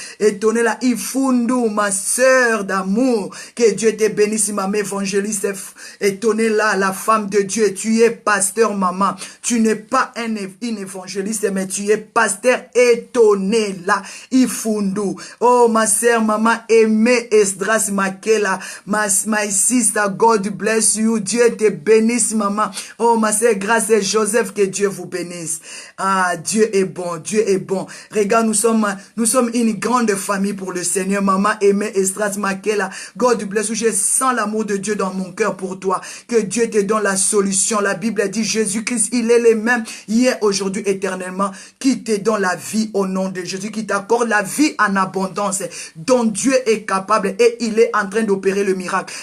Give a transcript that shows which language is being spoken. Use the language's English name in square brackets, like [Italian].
[French] Étonnez-la, Ifundu, ma sœur d'amour. Que Dieu te bénisse, maman évangéliste. Étonnez-la, la femme de Dieu. Tu es pasteur, maman. Tu n'es pas une évangéliste, mais tu es pasteur. Étonnez-la, Ifundu. Oh, ma sœur, maman aimée, Esdras, ma [English] Makela, my sister, God bless you. [French] Dieu te bénisse, maman. Oh, ma sœur, grâce à Joseph, que Dieu vous bénisse. Ah, Dieu est bon, Dieu est bon. Regarde, nous sommes une grande famille pour le Seigneur. Maman aimée, Estras Makela, [English] God bless you. [French] Je sens l'amour de Dieu dans mon cœur pour toi. Que Dieu te donne la solution. La Bible dit, Jésus-Christ, il est le même hier, aujourd'hui, éternellement, qui te donne la vie au nom de Jésus, qui t'accorde la vie en abondance, dont Dieu est capable et il est en train d'opérer le miracle.